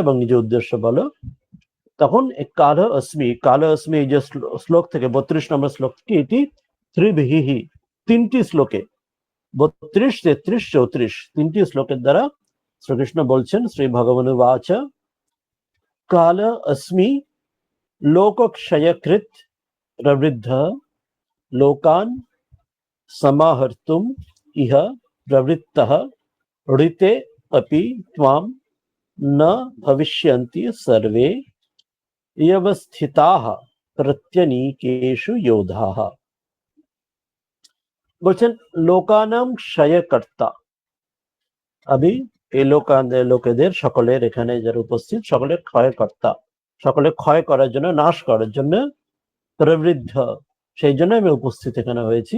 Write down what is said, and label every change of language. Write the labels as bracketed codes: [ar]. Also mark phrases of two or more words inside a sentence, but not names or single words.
[bn] এবং নিজের উদ্দেশ্য বলো, তখন [sa] কাল অস্মি, [bn] এই যে শ্লোক থেকে 32 নম্বর শ্লোক থেকে, এটি ত্রিভিহি, তিনটি শ্লোকে 32, 33, 34 তিনটি শ্লোকের দ্বারা শ্রীকৃষ্ণ বলছেন [sa] শ্রী ভগবানুবাচ কাল अस्मि लोकक्षयकृत् प्रवृद्ध लोकान् समाहर्तुम् इह प्रवृत्तः ऋते अपि त्वां न भविष्यन्ति सर्वे व्यवस्थिताः प्रत्यनीकेषु योधाः। [bn] বলছেন [sa] লোকানাম ক্ষয়কর্তা। [bn] আমি এই লোকেদের সকলের এখানে যারা উপস্থিত সকলের ক্ষয়কর্তা, সকলে ক্ষয় করার জন্য, নাশ করার জন্য প্রবৃদ্ধ, সেই জন্য আমি উপস্থিত এখানে হয়েছি।